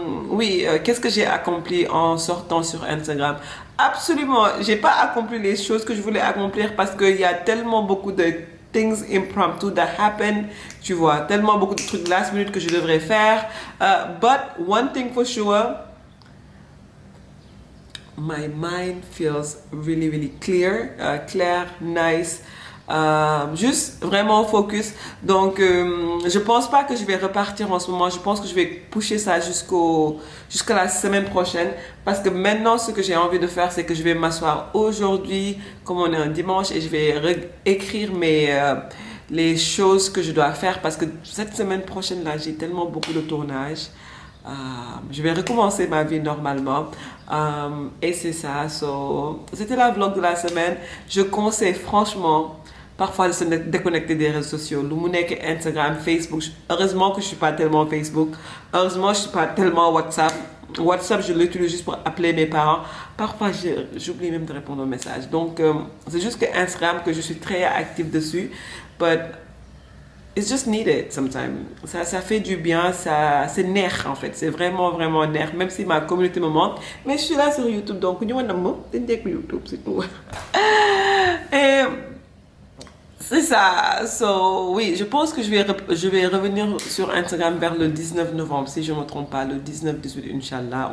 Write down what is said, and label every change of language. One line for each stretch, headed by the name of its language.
French: Oui, qu'est-ce que j'ai accompli en sortant sur Instagram? Absolument, j'ai pas accompli les choses que je voulais accomplir parce qu'il y a tellement beaucoup de
English: things impromptu that happen,
French: tu vois, tellement beaucoup de trucs last minute que je devrais faire.
English: But one thing for sure, my mind feels really, really clear, clair, nice.
French: Juste vraiment focus. Donc je pense pas que je vais repartir en ce moment. Je pense que je vais pusher ça jusqu'à la semaine prochaine, parce que maintenant ce que j'ai envie de faire, c'est que je vais m'asseoir aujourd'hui comme on est un dimanche et je vais écrire les choses que je dois faire, parce que cette semaine prochaine là, j'ai tellement beaucoup de tournage. Je vais recommencer ma vie normalement, et c'est ça. C'était la vlog de la semaine. Je conseille franchement parfois de se déconnecter des réseaux sociaux. Instagram, Facebook. Heureusement que je ne suis pas tellement Facebook. Heureusement que je ne suis pas tellement WhatsApp. WhatsApp, je l'utilise juste pour appeler mes parents. Parfois, j'oublie même de répondre aux messages. Donc, c'est juste que Instagram, que je suis très active dessus.
English: But it's just needed sometimes.
French: Ça fait du bien. C'est nerf, en fait. C'est vraiment, vraiment nerf. Même si ma communauté me manque. Mais je suis là sur YouTube. Donc, YouTube, c'est tout. Et c'est ça. So, oui, je pense que je vais revenir sur Instagram vers le 19 novembre, si je ne me trompe pas, le 19-18, Inch'Allah.